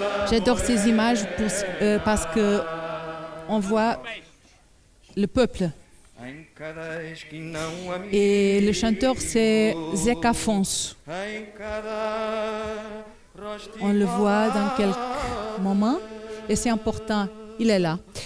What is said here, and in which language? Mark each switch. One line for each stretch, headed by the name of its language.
French: J'adore ces images parce que on voit le peuple
Portuguese: em cada esquina um amigo,
French: Et le chanteur, c'est Zeca Afonso.
Portuguese: em cada
French: On le voit dans quelques moments. Et c'est important, il est là.